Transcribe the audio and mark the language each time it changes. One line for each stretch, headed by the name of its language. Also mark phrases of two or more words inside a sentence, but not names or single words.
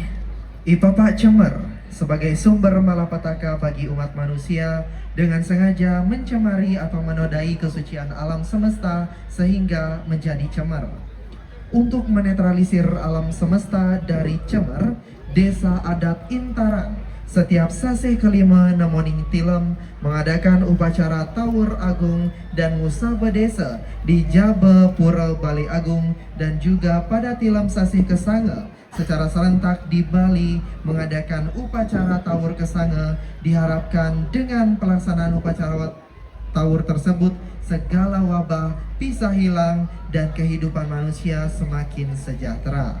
Indonesian: Ipapa Cemar sebagai sumber malapetaka bagi umat manusia dengan sengaja mencemari atau menodai kesucian alam semesta sehingga menjadi cemar. Untuk menetralisir alam semesta dari cemar, desa adat Intarang setiap sase kelima Namoning Tilem mengadakan upacara Tawur Agung dan Musaba Desa di Jabe Pura Bali Agung dan juga pada Tilem Sasi Kesanga secara serentak di Bali mengadakan upacara Tawur Kesanga. Diharapkan dengan pelaksanaan upacara Tawur tersebut segala wabah bisa hilang dan kehidupan manusia semakin sejahtera.